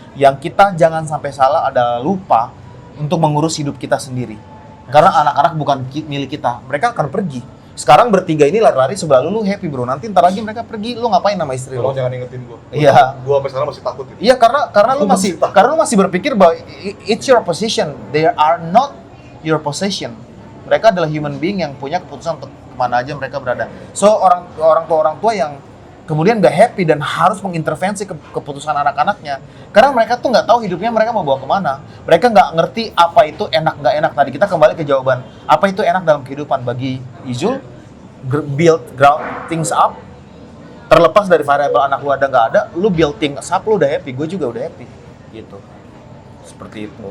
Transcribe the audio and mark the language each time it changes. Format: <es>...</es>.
<id>Yang kita jangan sampai salah adalah lupa untuk mengurus hidup kita sendiri. Karena anak-anak bukan milik kita, mereka akan pergi. Sekarang bertiga ini lari-lari sebelah lu happy bro. Nanti ntar lagi mereka pergi, lu ngapain sama istri lu? Tolong jangan ingetin gua. Iya. Gua sampai sekarang masih takut. Iya, karena lu masih berpikir bahwa</id> <en>it's your possession. They are not your possession.</en> <id>Mereka adalah human being yang punya keputusan untuk kemana aja mereka berada. So orang tua yang kemudian gak happy dan harus mengintervensi keputusan anak-anaknya karena mereka tuh nggak tahu hidupnya mereka mau bawa kemana. Mereka nggak ngerti apa itu enak nggak enak. Tadi kita kembali ke jawaban apa itu enak dalam kehidupan bagi Izul,</id> <en>ground things up,</en> <id>terlepas dari variabel anak lu ada nggak ada, lu</id> <en>build things up,</en> <id>lu udah happy, gue juga udah happy gitu. Seperti itu.</id>